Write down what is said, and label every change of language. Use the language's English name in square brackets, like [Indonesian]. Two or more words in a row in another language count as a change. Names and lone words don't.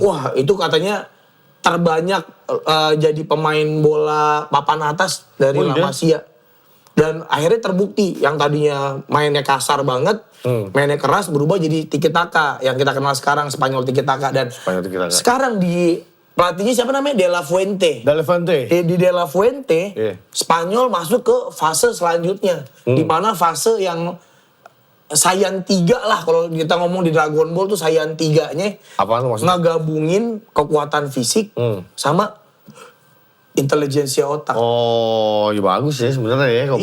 [Indonesian] Wah, itu katanya terbanyak jadi pemain bola papan atas dari La Masia. Dan akhirnya terbukti yang tadinya mainnya kasar banget, mainnya keras berubah jadi tiki taka yang kita kenal sekarang Spanyol tiki taka. Dan Spanyol tiki taka. sekarang di pelatihnya siapa namanya? De La Fuente. De La Fuente. Di De La Fuente, Iya. Spanyol masuk ke fase selanjutnya. Di mana fase yang Saiyan 3 lah, kalau kita ngomong di Dragon Ball tuh Saiyan 3-nya Apaan tuh maksudnya? ngegabungin kekuatan fisik sama intelijensia otak. Oh, ya bagus ya sebenarnya ya kalau